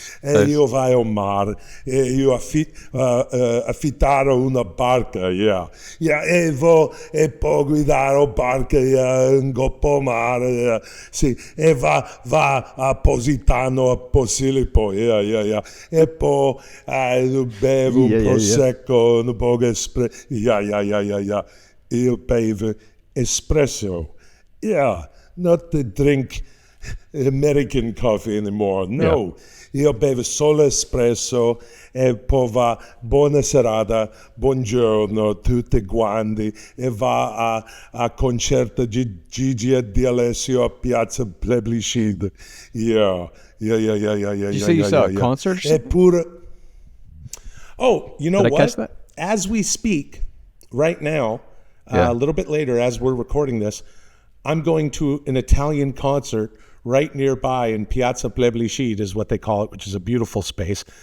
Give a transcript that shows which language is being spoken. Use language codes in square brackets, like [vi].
[it] E io vai al mare, io affittare una barca, e poi guidare la barca in coppa mare, sì, e va a Positano, a Posillipo, e poi bevo un prosecco, un po' espresso, io bevo espresso. [en] Yeah, not to drink American coffee anymore. [it] No, io bevo solo espresso e poi va buona serata, buongiorno tutti quanti e va a concerto Gigi e Di Alessio a Piazza Plebiscite. [en] Yeah. You say you saw a concert? Eppure, you know Did I what? catch that? As we speak, right now, a little bit later, as we're recording this, I'm going to an Italian concert right nearby in Piazza Plebiscite, is what they call it, which is a beautiful space.